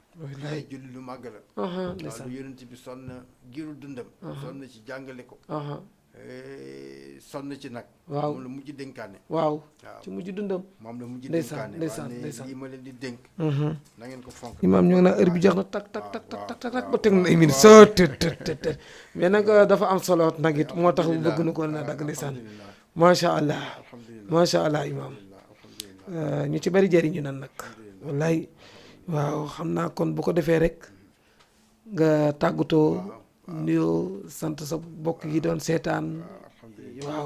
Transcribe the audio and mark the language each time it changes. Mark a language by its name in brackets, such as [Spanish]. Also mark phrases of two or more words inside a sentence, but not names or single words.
[Wolof] wallaay julli lu màgg la. ndeysaan waaw lu yonent bi sonn na giiru dundam. sonn ci jàngale ko. sonn ci nag. waaw moom la mujj dénkaane. waaw ci mujj dundam. moom la mujj ndeysaan dénkaane. ndeysaan waaye ndeysaan lii ma leen di dénk. na ngeen ko fonk. imaam ñoo ngi naan heure bi jeex na tak tak tak tak tak tak ba teg na ay minutes soo të mais nag dafa am solo nag it moo tax mu bëgg na ko na dagg ndeysaan [Arabic] ما شاء الله ما شاء الله [Wolof] imaam ñu ci bari jëriñu nan nag wallaay waaw xam naa kon bu ko defee rek nga tàggatoo nuyoo sant sa bokk yi doon seetaan waaw